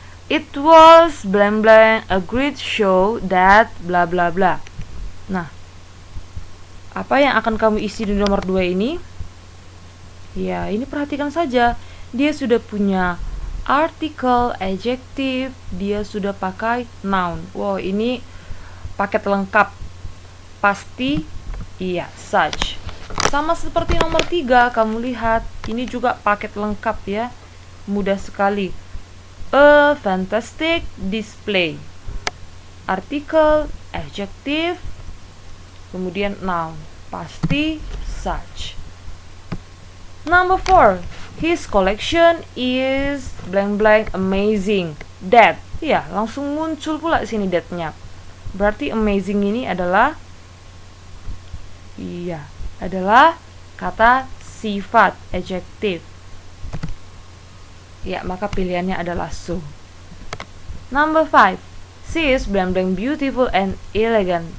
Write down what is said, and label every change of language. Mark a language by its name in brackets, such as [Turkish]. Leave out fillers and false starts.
[English] It was blank blank a great show that bla bla bla. [Indonesian] Nah, apa yang akan kamu isi di nomor 2 ini? Ya, ini perhatikan saja. Dia sudah punya artikel, adjective, dia sudah pakai noun. Wow, ini paket lengkap. Pasti such. Sama seperti nomor 3, kamu lihat, ini juga paket lengkap ya. Mudah sekali. [English] A fantastic display. [Indonesian] Artikel, adjective, kemudian noun. Pasti such. [English] Number 4. His collection is blank blank amazing. [Indonesian] That, ya, langsung muncul pula sini that-nya. Berarti amazing ini adalah, iya, adalah kata sifat, adjective. Ya, maka pilihannya adalah so. [English] Number 5. She is blank blank beautiful and elegant.